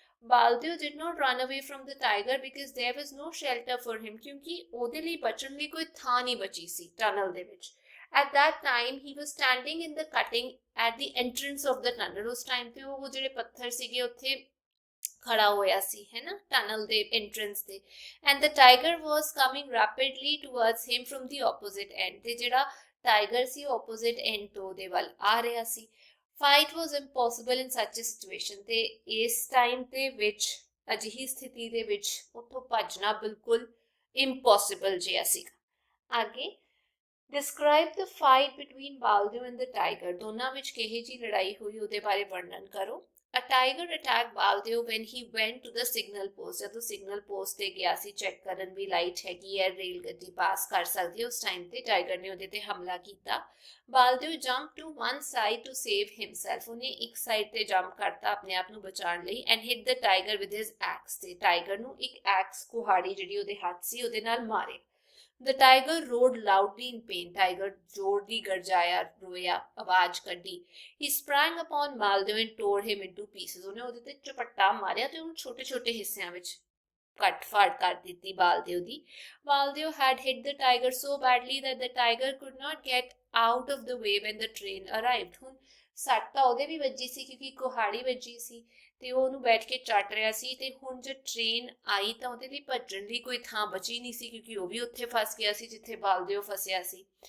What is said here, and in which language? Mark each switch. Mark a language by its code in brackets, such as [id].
[en] Baldeo did not run away from the tiger because there was no shelter for him, [pa] ਕਿਉਂਕਿ ਉਹਦੇ ਲਈ ਬਚਣ ਲਈ ਕੋਈ ਥਾਂ ਨਹੀਂ ਬਚੀ ਸੀ ਟਨਲ ਦੇ ਵਿੱਚ। [en] At that time he was standing in the cutting at the entrance of the tunnel, [pa] ਉਸ ਟਾਈਮ ਤੇ ਉਹ ਜਿਹੜੇ ਪੱਥਰ ਸੀਗੇ ਉੱਥੇ ਖੜਾ ਹੋਇਆ ਸੀ ਹੈ ਨਾ ਟਨਲ ਦੇ ਐਂਟਰੈਂਸ ਤੇ। [en] and the tiger was coming rapidly towards him from the opposite end, [pa] ਤੇ ਜਿਹੜਾ ਟਾਈਗਰ ਸੀ opposite end ਤੋਂ ਉਹਦੇ ਵੱਲ ਆ ਰਿਹਾ ਸੀ। [en] fight was impossible in such a situation, [pa] ਤੇ ਇਸ ਟਾਈਮ ਦੇ ਵਿੱਚ ਅਜਿਹੀ ਸਥਿਤੀ ਦੇ ਵਿੱਚ ਉੱਥੋਂ ਭੱਜਣਾ ਬਿਲਕੁਲ impossible ਜਿਹਾ ਸੀਗਾ। ਅੱਗੇ [en] describe the fight between Baldeo and the tiger, [pa] ਦੋਨਾਂ ਵਿੱਚ ਕਿਹੇ ਜੀ ਲੜਾਈ ਹੋਈ ਉਹਦੇ ਬਾਰੇ ਵਰਣਨ ਕਰੋ। [en] A tiger attacked Baldeo when he went to the signal post, [pa] ਜਦੋਂ ਸਿਗਨਲ ਪੋਸਟ ਤੇ ਗਿਆ ਸੀ ਚੈੱਕ ਕਰਨ ਵੀ ਲਾਈਟ ਹੈਗੀ ਹੈ, ਰੇਲ ਗੱਡੀ ਪਾਸ ਕਰ ਸਕਦੀ ਹੈ, ਉਸ ਟਾਈਮ ਤੇ ਟਾਈਗਰ ਨੇ ਉਹਦੇ ਤੇ ਹਮਲਾ ਕੀਤਾ। ਬਾਲਦਿਓ [en] jump to one side to save himself, [pa] ਉਹਨੇ ਇੱਕ ਸਾਈਡ ਤੇ ਜੰਪ ਕਰਤਾ ਆਪਣੇ ਆਪ ਨੂੰ ਬਚਾਉਣ ਲਈ। [en] and hit the tiger with his axe, [pa] ਤੇ ਟਾਈਗਰ ਨੂੰ ਇੱਕ ਐਕਸ ਕੁਹਾੜੀ ਜਿਹੜੀ ਉਹਦੇ ਹੱਥ ਸੀ ਉਹਦੇ ਨਾਲ ਮਾਰੇ। [en] The tiger roared loudly in pain, [pa] tiger ਜ਼ੋਰ ਦੀ ਗਰਜਾਇਆ, ਰੋਇਆ, ਆਵਾਜ਼ ਕੱਢੀ। [en] He sprang upon Baldeo and tore him into pieces, [pa] ਉਹਨੇ ਉਹਦੇ ਤੇ ਝਪੱਟਾ ਮਾਰਿਆ ਤੇ ਉਹਨੂੰ ਛੋਟੇ ਛੋਟੇ ਹਿੱਸਿਆਂ ਵਿੱਚ ਕੱਟ ਫਾੜ ਕਰ ਦਿੱਤੀ ਬਾਲਦਿਓ ਦੀ। ਬਾਲਦਿਓ [en] had hit the tiger so badly that the tiger could not get out of the way when the train arrived, [pa] ਹੁਣ ਸੱਟ ਤਾਂ ਉਹਦੇ ਵੀ ਵੱਜੀ ਸੀ ਕਿਉਂਕਿ ਕੁਹਾੜੀ ਵੱਜੀ ਸੀ ਤੇ ਉਹ ਉਹਨੂੰ ਬੈਠ ਕੇ ਚੱਟ ਰਿਹਾ ਸੀ, ਤੇ ਹੁਣ ਜਦ ਟ੍ਰੇਨ ਆਈ ਤਾਂ ਉਹਦੇ ਲਈ ਭੱਜਣ ਲਈ ਕੋਈ ਥਾਂ ਬਚੀ ਨਹੀਂ ਸੀ ਕਿਉਂਕਿ ਉਹ ਵੀ ਉੱਥੇ ਫਸ ਗਿਆ ਸੀ ਜਿੱਥੇ ਬਾਲਦਿਓ ਫਸਿਆ ਸੀ।